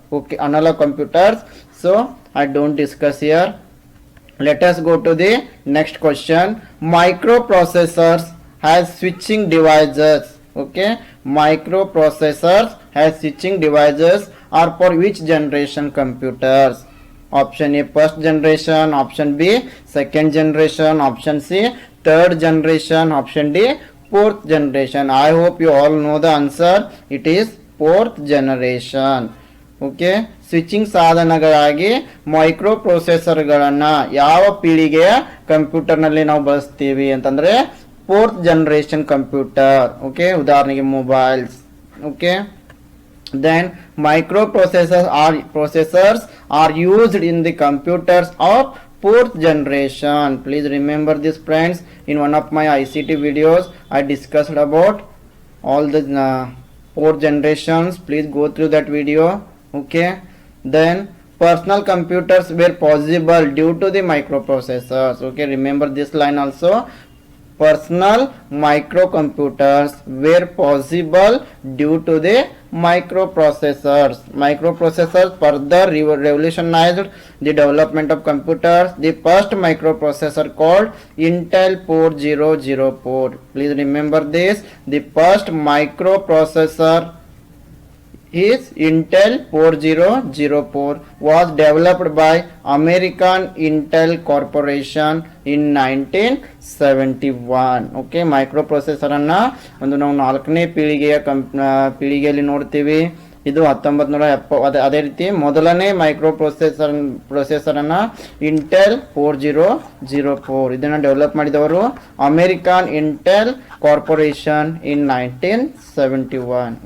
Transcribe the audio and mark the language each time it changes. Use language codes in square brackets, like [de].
[en] Okay, analog computers, so I don't discuss here. Let us go to the next question. Microprocessors has switching devices. Okay, microprocessors has switching devices are for which generation computers? Option A, first generation. Option B, second generation. Option C, third generation. Option D, fourth generation. I hope you all know the answer. It is fourth generation. [kn] Okay, switching ಸಾಧನಗಳಾಗಿ micro ಪ್ರೊಸೆಸರ್ಗಳನ್ನು ಯಾವ ಪೀಳಿಗೆಯ ಕಂಪ್ಯೂಟರ್ನಲ್ಲಿ ನಾವು ಬಳಸ್ತೀವಿ ಅಂತಂದ್ರೆ fourth generation computer. Okay, ಉದಾಹರಣೆಗೆ mobiles. [en] Okay, then microprocessors are used in the computers of fourth generation. Please remember this friends. In one of my ICT videos I discussed about all the four generations. Please go through that video. Okay, then personal computers were possible due to the microprocessors. Okay, remember this line also. Personal microcomputers were possible due to the microprocessors. Microprocessors further revolutionized the development of computers. The first microprocessor called Intel 4004. Please remember this. The first microprocessor is Intel 4004 was developed by American Intel Corporation in 1971. [kn] Okay, microprocessor ಅನ್ನ ಒಂದು ನಾವು 4ನೇ ಪೀಳಿಗೆಯಲ್ಲಿ ನೋಡ್ತೀವಿ. ಇದು 1970. ಅದೇ ರೀತಿ ಮೊದಲನೇ ಪ್ರೊಸೆಸರ್ ಅನ್ನ ಇಂಟೆಲ್ 4004 ಇದನ್ನ ಡೆವಲಪ್ ಮಾಡಿದವರು ಅಮೆರಿಕನ್ ಇಂಟೆಲ್ ಕಾರ್ಪೊರೇಷನ್ ಇನ್ 1971.